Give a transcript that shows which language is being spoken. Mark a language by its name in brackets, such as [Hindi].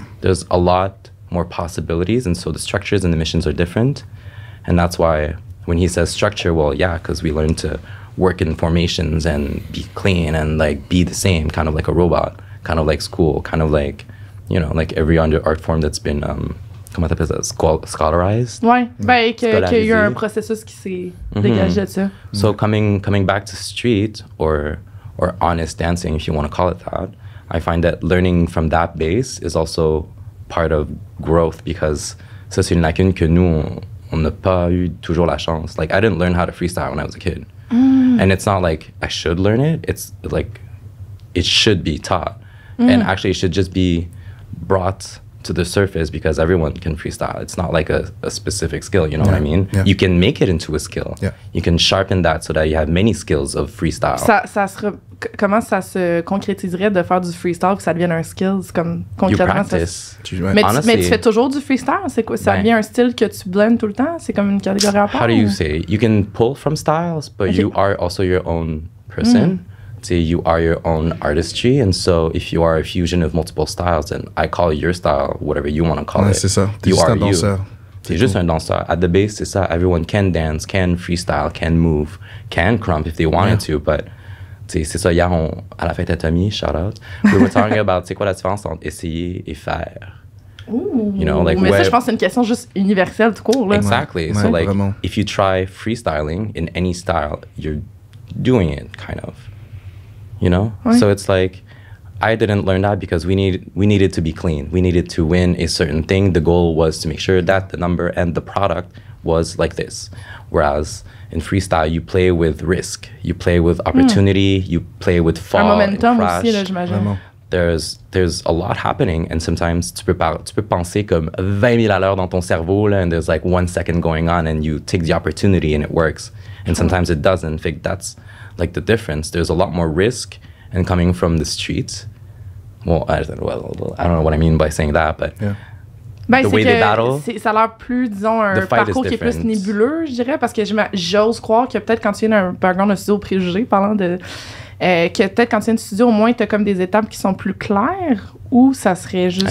[English] There's a lot more possibilities, and so the structures and the missions are different. And that's why when he says structure, well, yeah, because we learn to work in formations and be clean and like be the same, kind of like a robot, kind of like school, kind of like you know, like every other art form that's been, [French] comment t'appelles ça, [English] scholarized. [French] Ouais, ben, qu'il y a eu un processus qui s'est dégagé de ça. [English] So coming back to street or honest dancing, if you want to call it that, I find that learning from that base is also part of growth, because [French] ça, c'est une lacune que nous, on n'a pas eu toujours la chance. [English] Like, I didn't learn how to freestyle when I was a kid. And it's not like I should learn it. It's like it should be taught. And actually, it should just be brought to the surface, because everyone can freestyle. It's not like a specific skill, you know what I mean? Yeah. You can make it into a skill. Yeah. You can sharpen that so that you have many skills of freestyle. [French] Comment ça se concrétiserait de faire du freestyle que ça devienne un skill? Comme, [English] You [French] concrètement, [English] practice. [French] Mais tu fais toujours du freestyle? C'est quoi? Ça devient un style que tu blends tout le temps? C'est comme une catégorie à part? [English] How do you say? You can pull from styles, but you are also your own person. So you are your own artistry, and so if you are a fusion of multiple styles, then I call your style whatever you want to call it. [French] C'est ça. [English] You [French] juste [English] are [French] un danseur. T'es juste un danseur. [English] At the base, [French] c'est ça. [English] Everyone can dance, can freestyle, can move, can crump if they wanted to, but c'est ça. [French] Hier, à la fête à Tommy, [English] shout out, we were talking about [French] c'est quoi la différence entre essayer et faire. Ooh. [English] You know, like [French] mais ça, je pense que c'est une question juste universelle tout court. Là. [English] Exactly. [French] Ouais, [English] so like, [French] vraiment. [English] if you try freestyling in any style, you're doing it kind of. You know? [French] Ouais. [English] So it's like, I didn't learn that because we needed to be clean. We needed to win a certain thing. The goal was to make sure that the number and the product was like this. Whereas in freestyle, you play with risk. You play with opportunity. You play with fall and crash. [French] Aussi, là, j'imagine. [English] There's a lot happening, and sometimes [French] tu peux penser comme 20 000 à l'heure dans ton cerveau, là, [English] and there's like 1 second going on, and you take the opportunity and it works. And sometimes it doesn't. I think that's like the difference. There's a lot more risk, and coming from the streets. Well, I don't know what I mean by saying that, but [French] ben, [English] the way they battle, [French] ça a l'air plus, disons, un parcours qui est plus nébuleux, je dirais, parce que j'ose croire que peut-être quand tu viens d'un background de studio préjugé, parlant de... que peut-être quand tu viens de studio, au moins, tu as comme des étapes qui sont plus claires, ou ça serait juste...